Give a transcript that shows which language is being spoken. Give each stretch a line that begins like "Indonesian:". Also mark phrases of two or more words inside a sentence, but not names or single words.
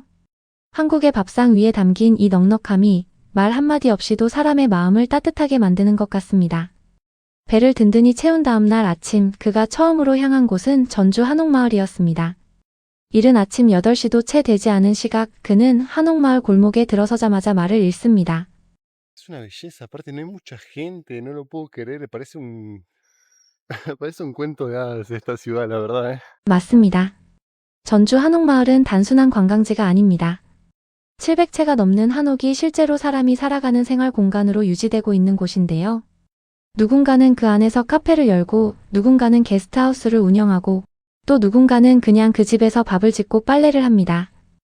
Korean: 한국의 밥상 위에 담긴 이 넉넉함이 말 한마디 없이도 사람의 마음을 따뜻하게 만드는 것 같습니다. 배를 든든히 채운 다음 날 아침 그가 처음으로 향한 곳은 전주 한옥마을이었습니다. 이른 아침 8시도 채 되지 않은 시각 그는 한옥마을 골목에 들어서자마자 말을 잃습니다.
Spanish: Es una belleza, aparte no hay mucha gente, no lo puedo creer, parece un cuento de hadas esta ciudad, la verdad, ¿eh?
Korean: 맞습니다. 전주 한옥마을은 단순한 관광지가 아닙니다. 700채가 넘는 한옥이 실제로 사람이 살아가는 생활 공간으로 유지되고 있는 곳인데요. 누군가는 그 안에서 카페를 열고 누군가는 게스트하우스를 운영하고 또 누군가는 그냥 그 집에서 밥을 짓고 빨래를 합니다.